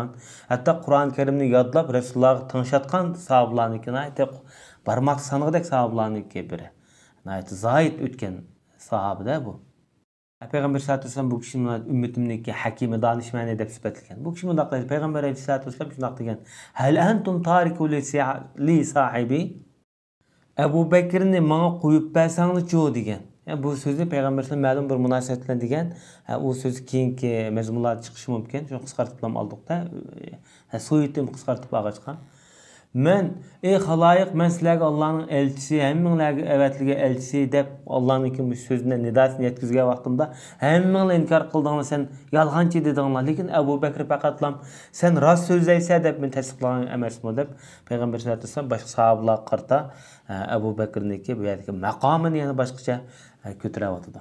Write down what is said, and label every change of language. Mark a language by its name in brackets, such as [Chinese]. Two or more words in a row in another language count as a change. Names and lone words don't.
[Uzbek] Hatto Qur'oni Karimni yodlab Rasulullohga tinchlatgan sahobalarnikini aytib, barmoq sanig'idek sahobalarniki biri. Zahid o'tgan sahabada bu. Payg'ambar [Arabic] صلى الله عليه وسلم [Uzbek] bu kishini ummatimniki hakimi, donishmand deb sifatlagan. Bu kishi bunday qildi. Payg'ambar [Arabic] صلى الله عليه وسلم [Uzbek] shunday degan: [Arabic] "هل أنتم تاركو لي صاحبي?" [Uzbek] Abu Bakrni menga qo'yib bersangchi degan. Bu so'zni payg'ambar sollallohu ma'lum bir munosabat bilan degan. U so'z keyingi mazmunlar chiqishi mumkin. Shuni qisqartirib oldik-da. So'yitni qisqartirib olgan. Men ey xaloyiq, men sizlarga Allohning elchisi, hammanglarga avatligi elchisi deb Allohning bu so'zini nidosini yetkazgan vaqtimda hammanglar inkor qildinglar, sen yolg'onchi dedinglar, lekin Abu Bakr faqatlam sen rost so'zlaysan deb men tasdiqlagan emasman deb payg'ambar [Arabic] صلى الله عليه وسلم [Uzbek] boshqa sahobalarga qarata Abu Bakrniki bu yerdagi maqomini yana boshqacha ko'taryapti.